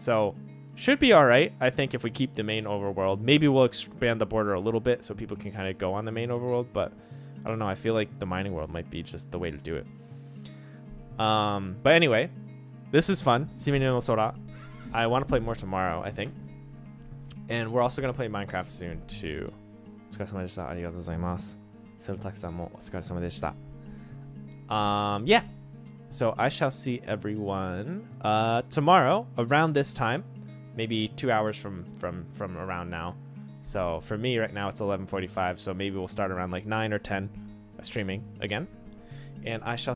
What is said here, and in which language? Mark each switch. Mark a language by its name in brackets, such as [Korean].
[English] So should be all right. I think if we keep the main overworld, maybe we'll expand the border a little bit so people can kind of go on the main overworld. But I don't know. I feel like the mining world might be just the way to do it. But anyway, this is fun. Sumire no Sora. I want to play more tomorrow, I think. And we're also going to play Minecraft soon too. [Japanese] お疲れ様でした。ありがとうございます。セルタクさんもお疲れ様でした。 [English] Yeah. So I shall see everyone tomorrow around this time, maybe 2 hours from around now. So for me right now it's 11:45, so maybe we'll start around like 9 or 10 streaming again. And I shall